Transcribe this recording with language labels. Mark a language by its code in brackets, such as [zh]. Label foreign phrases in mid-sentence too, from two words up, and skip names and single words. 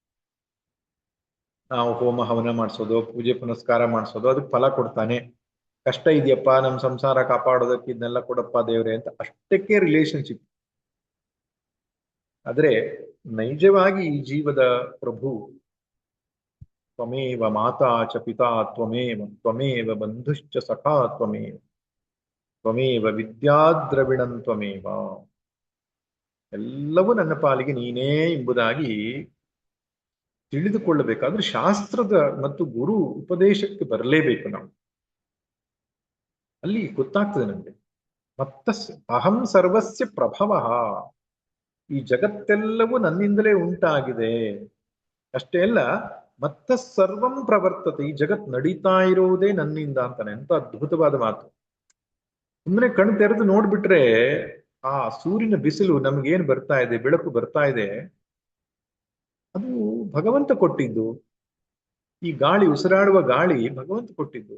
[kn] ನಾವು ಹೋಮ ಹವನ ಮಾಡಿಸೋದು, ಪೂಜೆ ಪುನಸ್ಕಾರ ಮಾಡಿಸೋದು, ಅದಕ್ಕೆ ಫಲ ಕೊಡ್ತಾನೆ. ಕಷ್ಟ ಇದೆಯಪ್ಪ, ನಮ್ಮ ಸಂಸಾರ ಕಾಪಾಡೋದಕ್ಕೆ ಇದನ್ನೆಲ್ಲ ಕೊಡಪ್ಪ ದೇವ್ರೆ ಅಂತ, ಅಷ್ಟಕ್ಕೆ ರಿಲೇಶನ್ಶಿಪ್. ಆದ್ರೆ ನೈಜವಾಗಿ ಈ ಜೀವದ ಪ್ರಭು [sa] ತ್ವಮೇವ ಮಾತಾ ಚ ಪಿತಾ ತ್ವಮೇವ, ತ್ವಮೇವ ಬಂಧುಶ್ಚ ಸಖಾ ತ್ವಮೇವ, ತ್ವಮೇವ ವಿದ್ಯಾದ್ರವಿಣಂ ತ್ವಮೇವ, [kn] ಎಲ್ಲವೂ ನನ್ನ ಪಾಲಿಗೆ ನೀನೇ ಎಂಬುದಾಗಿ ತಿಳಿದುಕೊಳ್ಳಬೇಕಾದ್ರೆ ಶಾಸ್ತ್ರದ ಮತ್ತು ಗುರು ಉಪದೇಶಕ್ಕೆ ಬರಲೇಬೇಕು ನಾವು. ಅಲ್ಲಿ ಗೊತ್ತಾಗ್ತದೆ ನಮಗೆ. [sa] ಅಹಂ ಸರ್ವಸ್ಯ ಪ್ರಭವ, [kn] ಈ ಜಗತ್ತೆಲ್ಲವೂ ನನ್ನಿಂದಲೇ ಉಂಟಾಗಿದೆ. ಅಷ್ಟೇ ಅಲ್ಲ, [sa] ಸರ್ವಂ ಪ್ರವರ್ತತೆ, [kn] ಈ ಜಗತ್ ನಡೀತಾ ಇರುವುದೇ ನನ್ನಿಂದ ಅಂತಾನೆ. ಎಂತ ಅದ್ಭುತವಾದ ಮಾತು. ಸುಮ್ಮನೆ ಕಣ್ಣು ತೆರೆದು ನೋಡ್ಬಿಟ್ರೆ ಆ ಸೂರ್ಯನ ಬಿಸಿಲು ನಮ್ಗೇನ್ ಬರ್ತಾ ಇದೆ, ಬೆಳಕು ಬರ್ತಾ ಇದೆ, ಅದು ಭಗವಂತ ಕೊಟ್ಟಿದ್ದು. ಈ ಗಾಳಿ, ಉಸಿರಾಡುವ ಗಾಳಿ ಭಗವಂತ ಕೊಟ್ಟಿದ್ದು.